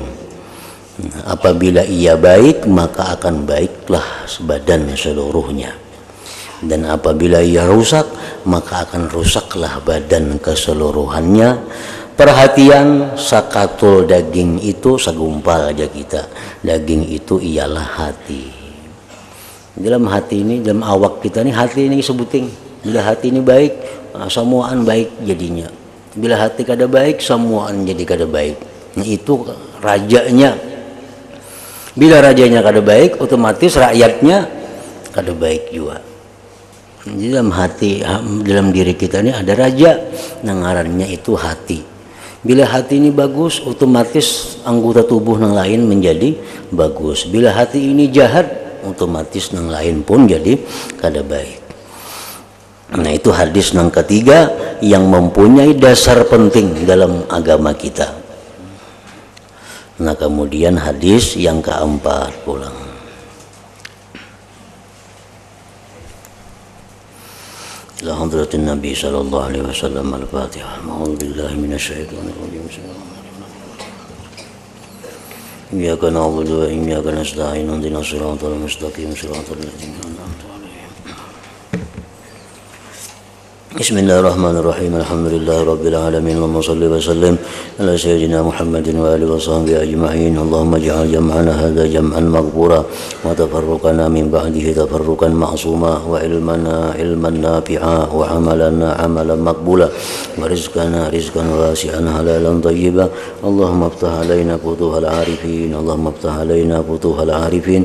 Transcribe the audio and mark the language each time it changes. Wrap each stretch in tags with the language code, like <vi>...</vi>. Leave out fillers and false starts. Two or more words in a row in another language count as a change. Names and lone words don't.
<id>Apabila ia baik maka akan baiklah sebadan seluruhnya, dan apabila ia rusak maka akan rusaklah badan keseluruhannya. Perhatian sakatul daging itu segumpal aja kita, daging itu ialah hati.</id> <bjn>Dalam hati ini, dalam awak kita ini, hati ini sebuting. Bila hati ini baik, semuaan baik jadinya. Bila hati kada baik, semuaan jadi kada baik. Nah itu rajanya. Bila rajanya kada baik, otomatis rakyatnya kada baik juga. Jadi dalam hati, dalam diri kita ini ada raja, ngarannya itu hati.</bjn> <id>Bila hati ini bagus, otomatis anggota tubuh yang lain menjadi bagus. Bila hati ini jahat, otomatis yang lain pun jadi</id> <bjn>kada baik.</bjn> <id>Nah itu hadis yang ketiga yang mempunyai dasar penting dalam agama kita. Nah kemudian hadis yang keempat pulang.</id> <ar>إلى حضرة النبي صلى الله عليه وسلم الفاتحة. أعوذ بالله من الشيطان الرجيم. إياك نعبد وإياك نستعين. اهدنا الصراط المستقيم، صراط الذين أنعمت عليهم. بسم الله الرحمن الرحيم. الحمد لله رب العالمين. اللهم صل وسلم على سيدنا محمد وآله وصحبه أجمعين. اللهم اجعل جمعنا هذا جمعا مغفورا وتفرقنا من بعده تفرقا معصوما وعلمنا علما نافعا وعملنا عملا مقبولا ورزقنا رزقا واسعا حلالا طيبا. اللهم افتح علينا فتوح العارفين. اللهم افتح علينا فتوح العارفين.</ar>